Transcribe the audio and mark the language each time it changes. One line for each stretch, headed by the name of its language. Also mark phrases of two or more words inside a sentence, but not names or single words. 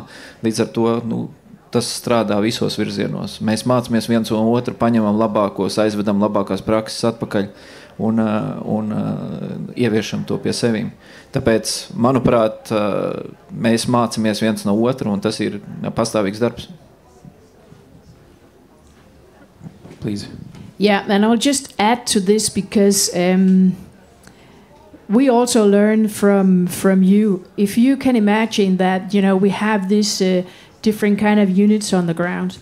Latvian: Līdz ar to tas strādā visos virzienos. Mēs mācāmies viens un otru, paņemam labākos, aizvedam labākās prakses atpakaļ un ieviešam to pie sevīm. Tāpēc, manuprāt, mēs mācāmies viens no otru, un tas ir pastāvīgs darbs.
English: Please. Yeah, and I'll just add to this because we also learn from you. If you can imagine that, we have this different kind of units on the ground.